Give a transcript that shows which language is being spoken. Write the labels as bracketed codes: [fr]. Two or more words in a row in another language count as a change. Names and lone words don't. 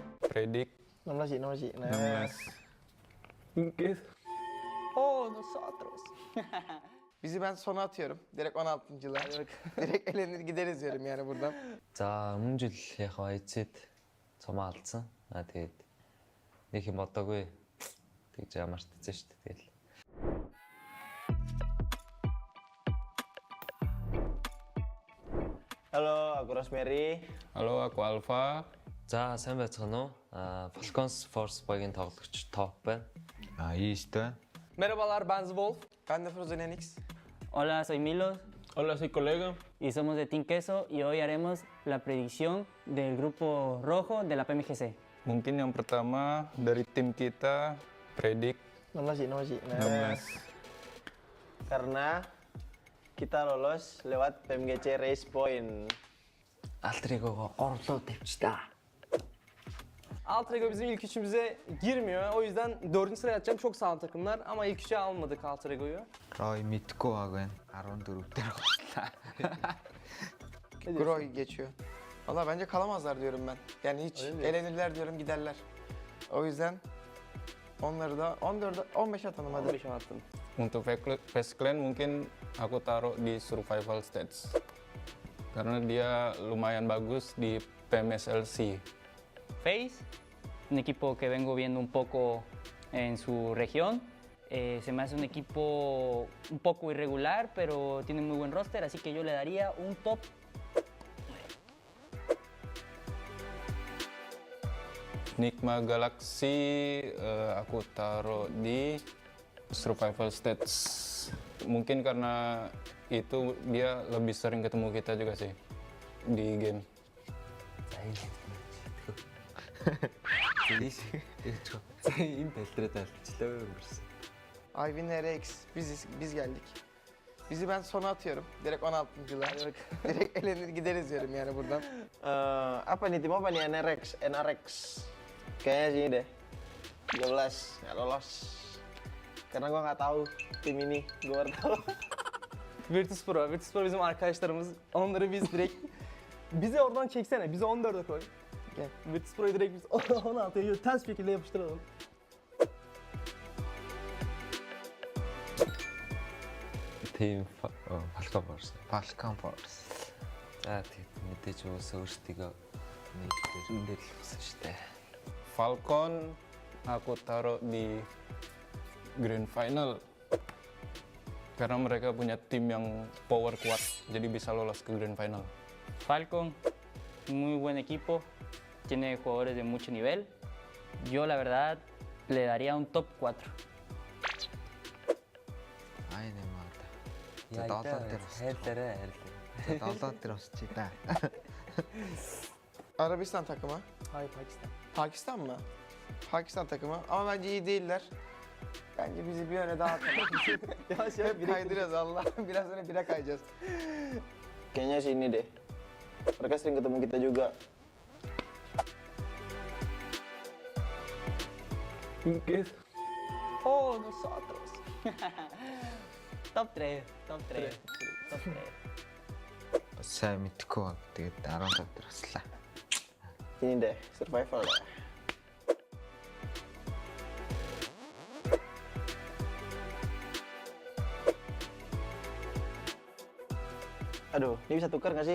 [id] Predik 16 sih. 16. Mungkin. [es] Oh, nosotros. [tr] Bizi ben sona atıyorum. Direkt 16.'lar. Direkt elenir gideriz diyorum yani buradan. [mn] За өмнө жил яг эцэд цомоо алдсан. Тэгээд нэг юм бодоогүй. Тэгж ямартсан шүү дээ. Тэгэл. [id] Halo, aku Rosemary. Halo, aku Alfa. [mn] За сайн байцгаана уу? Falcons Force Boy-гийн тоглогч Top байна. Eastern. [tr] Merhabalar, ben Wolf. Ben de Frozen Enix. [es] Hola, soy Milo Hola, soy colega. y somos de Team Queso y hoy haremos la predicción del grupo rojo de la PMGC. [id] Mungkin yang pertama dari tim kita Predik 16 sih. 16. Karena kita lolos lewat PMGC Race Point. [mn] Altrигого орлоо тавьчихлаа. [tr] Alt Ego bizim ilk üçümüze girmiyor. O yüzden 4. sıraya atacağım. Çok sağlam takımlar ama ilk üçe almadık Alt Ego'yu. [mn] Roy мэдгүй баг байна. 14 дээр гоцлаа. [tr] Groy geçiyor. Valla bence kalamazlar diyorum ben. Yani hiç elenirler diyorum giderler. O yüzden onları da 14'e 15 atalım hadi. 15 attım. [id] Untuk Face Clan mungkin aku taruh di [en] survival stage. [id] Karena dia lumayan bagus di PMSLC. [es] Face, un equipo que vengo viendo un poco en su región. Se me hace un equipo un poco irregular, pero tiene muy buen roster, así que yo le daría un top. [id] Nigma Galaxy aku taruh di [en] survival stage. [id] Mungkin karena itu dia lebih sering ketemu kita juga sih di game. [mn] Энэ бэлтрээд алчлаа гэсэн. [tr] Ivy Rex biz geldik. Bizi ben sona atıyorum. Direkt 16.'lar. Direkt elenir gideriz diyorum yani buradan. [id] Apa nih tim apa nih? NRX. Kayaknya sini deh. 12, nggak lolos. Karena gua nggak tahu tim ini. Gua baru tahu. [tr] Virtus Pro bizim arkadaşlarımız. Onları biz direkt... Bizi oradan çeksene. Bizi 14'e koy. Gel. Virtus Pro'yu direkt biz 16'ya ters şekilde yapıştıralım. [mn] Team Falcon Force. Falcon Force. За тэгээд мэдээж өөсөө өөрсдийгөө нэг дээр хэлсэн шүү дээ. [id] Falcon aku taruh di [en] Grand Final. [id] Karena mereka punya tim yang power kuat, jadi bisa lolos ke [en] Grand Final. [es] Falcon, muy buen equipo, tiene jugadores de mucho nivel. Yo la verdad le daría un top 4. [mn] Ай нэмээд. За 7 дээр бас. Хайрлаарай. За 7 дээр босчих та. [tr] Arabistan takımı. Hayır, Pakistan. Pakistan mı? Pakistan takımı ama bence iyi değiller. Bence bizi bir yöne daha atalım. Yavaş Hep kaydıracağız Allah. Biraz sonra bire kayacağız. [id] Kayaknya sini deh. Mereka sering ketemu kita juga. Mungkin. [es] Oh, nosotros. [en] Top 3, top 3, top 3. [mn] Сайн мэдгүй баг. Тэгээд 17 дээр бослаа. [id] Sini deh, survival deh. Aduh, ini bisa tukar nggak sih?